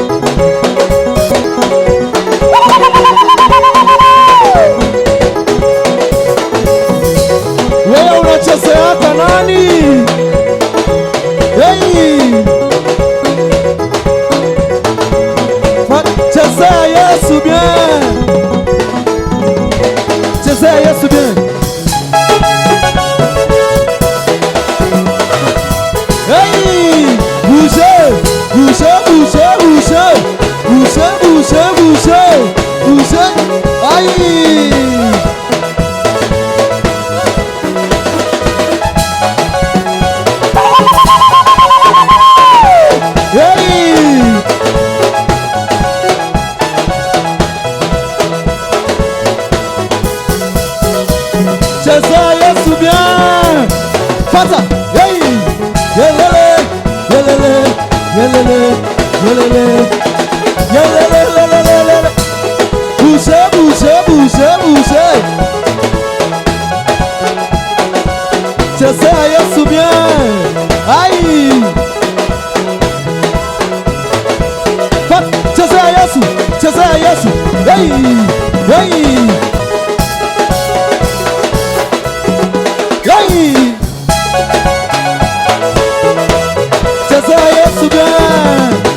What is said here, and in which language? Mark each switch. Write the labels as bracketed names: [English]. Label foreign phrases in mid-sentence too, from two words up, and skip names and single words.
[Swahili] Wewe unachezeaka nani? Hey chezea Yesu bien, chezea Yesu bien. [French] Hey bougez, bougez, bougez, bougez, bougez, bougez, bougez, bougez. [Swahili] Aïe hey chezea Yesu bien. Fata hey yelele yelele yelele yelele yelele yelele [French] bougez, bougez, bougez, bougez. [Swahili] Chezea Yesu bien. Aïe Fata chezea Yesu, chezea Yesu. Hey hey hey chezea Yesu bien.